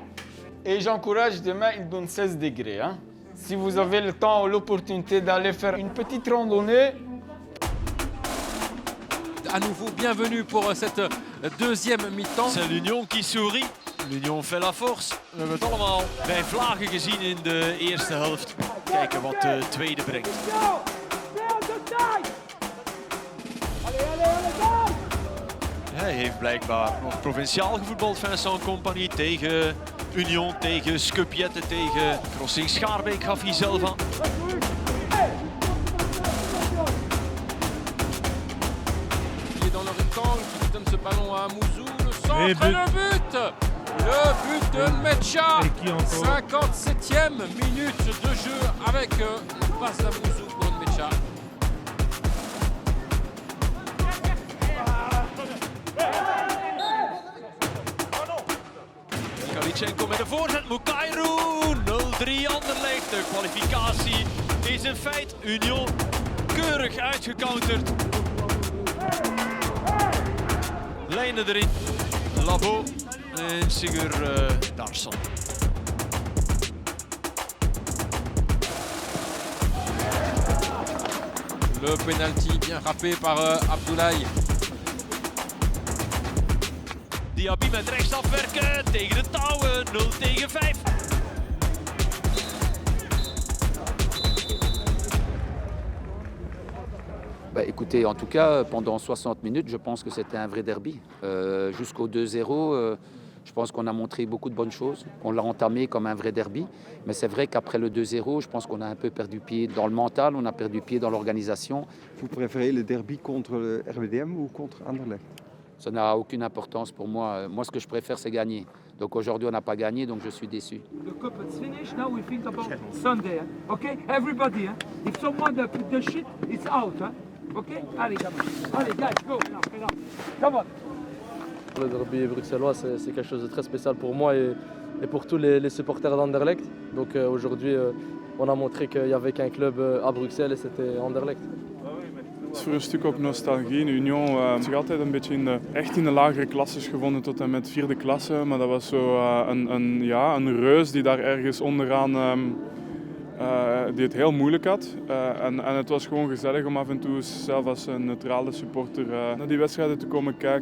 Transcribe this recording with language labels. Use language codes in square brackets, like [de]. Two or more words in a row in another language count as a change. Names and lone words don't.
[fr] Et j'encourage demain, il donne 16 degrés. Hein. Si vous avez le temps ou l'opportunité d'aller faire une petite randonnée, À nouveau, bienvenue pour cette deuxième mi-temps. C'est l'Union qui sourit. L'Union fait la force. [nl] We hebben het allemaal bij vlagen gezien in de eerste helft. Kijken wat de tweede brengt. Hij heeft blijkbaar nog provinciaal gevoetbald, Vincent Compagnie, tegen Union, tegen Skupjette, tegen Crossing Schaarbeek gaf hij zelf aan. [fr] Qui donne ce ballon à Mouzou, le centre et le but. Le but de Mecha. 57e minute de jeu avec une passe à Mouzou pour Mecha. [nl] Galichenko met de voorzet, Mukairu, 0-3 Anderlecht. De kwalificatie is een feit. Union keurig uitgecounterd. Lijnen erin, Labo en Sigur Darsson. [fr] Le penalty bien rappé par Abdoulaye. [nl] Diaby met rechts afwerken, tegen de touwen, 0-5. [fr] Bah, écoutez, en tout cas, pendant 60 minutes, je pense que c'était un vrai derby. Jusqu'au 2-0, je pense qu'on a montré beaucoup de bonnes choses. On l'a entamé comme un vrai derby. Mais c'est vrai qu'après le 2-0, je pense qu'on a un peu perdu pied dans le mental, on a perdu pied dans l'organisation. Vous préférez le derby contre le RWDM ou contre Anderlecht? Ça n'a aucune importance pour moi. Moi, ce que je préfère, c'est gagner. Donc aujourd'hui, on n'a pas gagné, donc je suis déçu. [en] The cup is finished. Now we think about Sunday. Okay, everybody. If someone put the shit, it's out. Ok? Allez, guys, go! Come on! [fr] Le derby bruxellois, c'est quelque chose de très spécial pour moi et pour tous les supporters d'Anderlecht. Donc aujourd'hui, on a montré qu'il n'y avait qu'un club à Bruxelles et c'était Anderlecht. [nl] Het is voor een stuk ook nostalgie. Union heeft zich altijd een beetje echt in de lagere klasses gevonden tot en met 4e klasse. Maar dat was zo een reus die daar ergens onderaan die het heel moeilijk had. En het was gewoon gezellig om af en toe zelf als een neutrale supporter naar die wedstrijden te komen kijken.